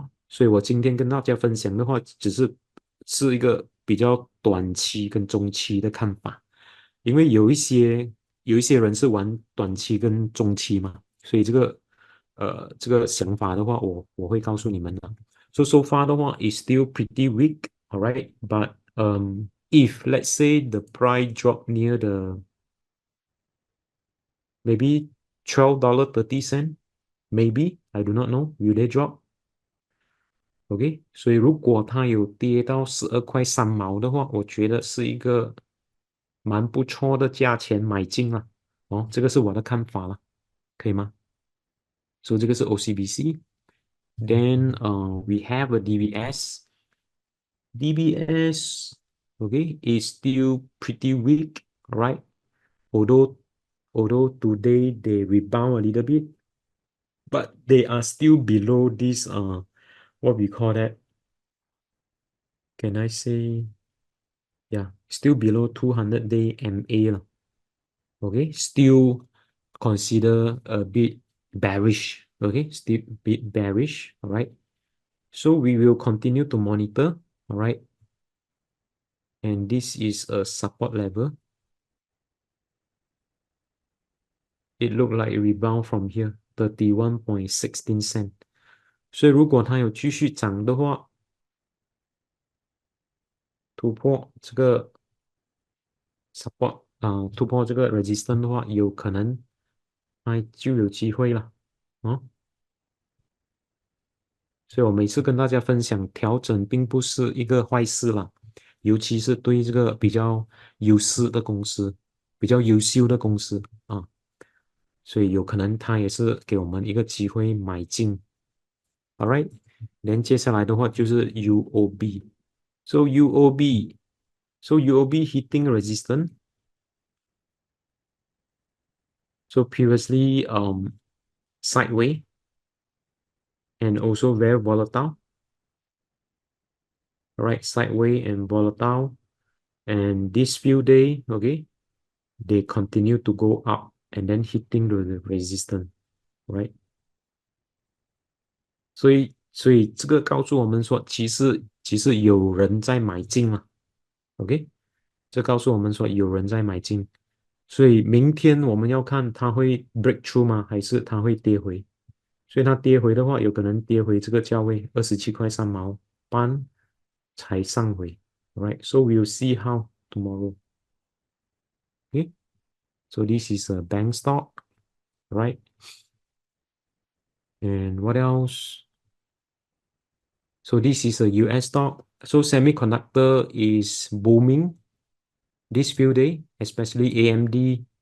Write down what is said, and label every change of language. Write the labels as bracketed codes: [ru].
[zh] 所以我今天跟大家分享的话，只是一个比较短期跟中期的看法，因为有一些人是玩短期跟中期嘛，所以这个想法的话，我会告诉你们的。 [en] So far the one is still pretty weak, all right. But if let's say the price drop near the maybe $12.30, maybe I do not know, will they drop? [zh] OK，所以如果它有跌到12块3毛的话，我觉得是一个蛮不错的价钱买进了。这个是我的看法了，可以吗？所以这个是 [en] OCBC。Then we have a DBS. DBS, okay, is still pretty weak, right? Although although today they rebound a little bit, but they are still below this what we call that. Can I say, yeah, still below 200-day MA lah. Okay, still consider a bit bearish. Okay, still a bit bearish. All right. So we will continue to monitor. All right. And this is a support level. It look like a rebound from here, 31.16 cent. [zh] 所以如果它有继续涨的话，突破这个 support 突破这个 resistance 的话，有可能它就有机会了。所以我每次跟大家分享，调整并不是一个坏事啦，尤其是对这个比较优势的公司、比较优秀的公司啊，所以有可能它也是给我们一个机会买进。 All right，连接下来的话就是 UOB。 [en] So UOB hitting resistance. So previously sideways. and also very volatile, right? Sideways and volatile. And this few days, okay, they continue to go up and then hitting the resistance, right? [zh] 所以这个告诉我们说，其实有人在买进嘛，OK？这告诉我们说有人在买进，所以明天我们要看它会 break through 吗？还是它会跌回？所以它跌回的话，有可能跌回这个价位27块3毛半才上回，right？ [en] So we'll see how tomorrow. Okay? So this is a bank stock, right? And what else? So this is a US stock. So semiconductor is booming this few days, especially AMD.